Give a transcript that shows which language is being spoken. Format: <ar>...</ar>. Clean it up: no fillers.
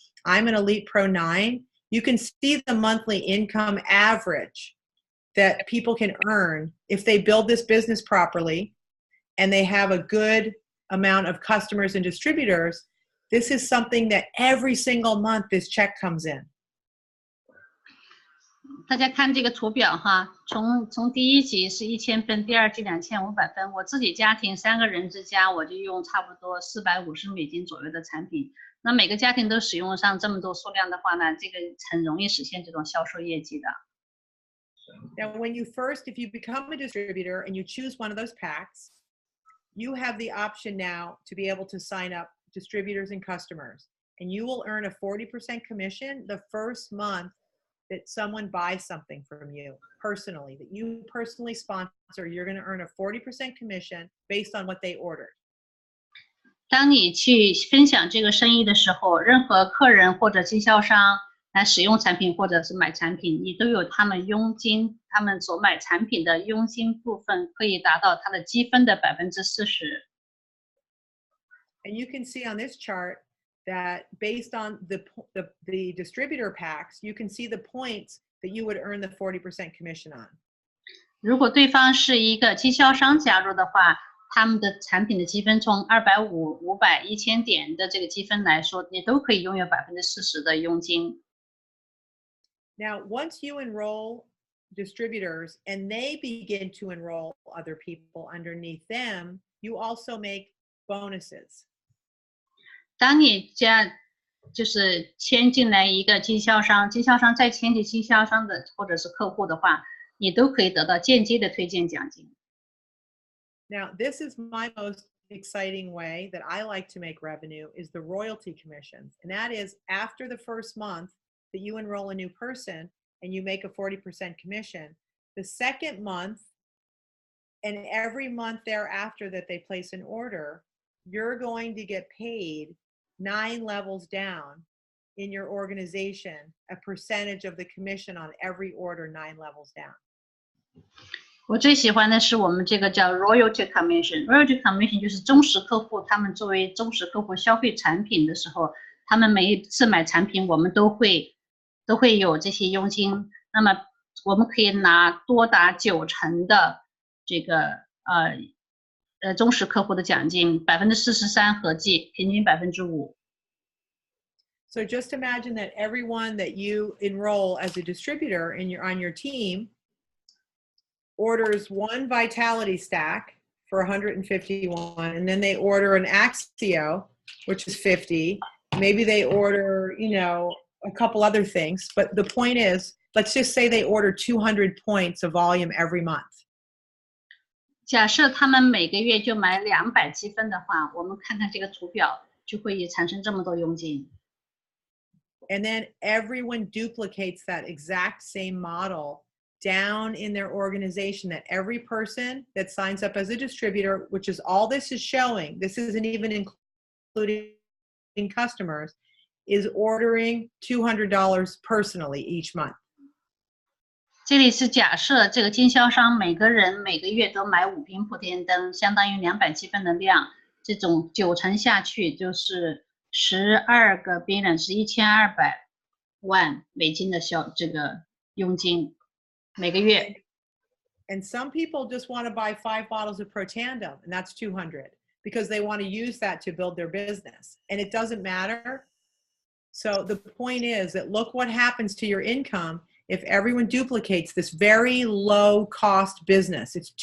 <en>I'm an Elite Pro 9. You can see the monthly income average that people can earn if they build this business properly and they have a good amount of customers and distributors. This is something that every single month this check comes in.</en> <zh>大家看这个图表哈，从第一级是1000分，第二级2500分。我自己家庭3个人之家，我就用差不多450美金左右的产品。那每个家庭都使用上这么多数量的话呢，这个很容易实现这种销售业绩的。</zh> <en>Now, if you become a distributor and you choose one of those packs, you have the option now to be able to sign up distributors and customers, and you will earn a 40% commission the first month that someone buys something from you personally, that you personally sponsor. You're going to earn a 40% commission based on what they ordered.</en> <zh>当你去分享这个生意的时候，任何客人或者经销商来使用产品或者是买产品，你都有他们佣金，他们所买产品的佣金部分可以达到它的积分的40%。</zh> <en>And you can see on this chart that based on the distributor packs, you can see the points that you would earn the 40% commission on.</en> <zh>如果对方是一个经销商加入的话，他们的产品的积分从250、500、1000点的这个积分来说，你都可以拥有40%的佣金。</zh> <en>Now, once you enroll distributors and they begin to enroll other people underneath them, you also make bonuses.</en> <zh>当你就是签进来一个经销商，经销商再签进经销商的或者是客户的话，你都可以得到间接的推荐奖金。</zh> <en>Now, this is my most exciting way that I like to make revenue is the royalty commissions. And that is after the first month that you enroll a new person and you make a 40% commission, the second month and every month thereafter that they place an order, you're going to get paid 9 levels down in your organization, a percentage of the commission on every order 9 levels down.</en> <zh>我最喜欢的是我们这个叫 Royalty Commission。Royalty Commission 就是忠实客户，他们作为忠实客户消费产品的时候，他们每一次买产品，我们都会有这些佣金。那么我们可以拿多达90%的这个忠实客户的奖金，43%合计，平均5%。</zh> <en>So just imagine that everyone that you enroll as a distributor on your team orders one Vitality stack for 151, and then they order an Axio, which is 50. Maybe they order, a couple other things. But the point is, let's just say they order 200 points of volume every month.</en> <zh>假设他们每个月就买200积分的话，我们看看这个图表，就会产生这么多佣金。</zh> <en>And then everyone duplicates that exact same model down in their organization, that every person that signs up as a distributor, which is all this is showing, this isn't even including customers, is ordering $200 personally each month.</en> <zh>这里是假设这个经销商每个人每个月都买5瓶普天灯，相当于200积分的量，这种9乘下去就是12个 billion， 是1200万美金的这个佣金每个月。</zh> <en>And some people just want to buy 5 bottles of Protandim, and that's 200 because they want to use that to build their business. And it doesn't matter. So the point is that look what happens to your income if everyone duplicates this very low cost business.</en>